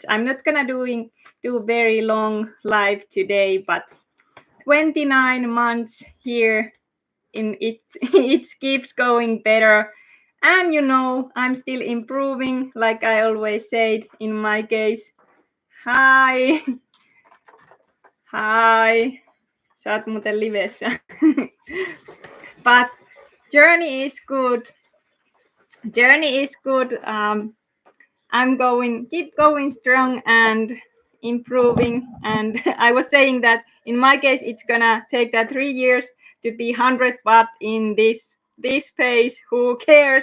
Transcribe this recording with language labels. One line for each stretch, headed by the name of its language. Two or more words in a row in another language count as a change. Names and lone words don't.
English: I'm not gonna do very long live today, but 29 months here in it it keeps going better, and I'm still improving, like I always said. In my case, hi hi,
Finnish: sä oot muuten livessä.
English: But journey is good. I'm keep going strong and improving. And I was saying that in my case, it's gonna take that 3 years to be 100, but in this phase, who cares?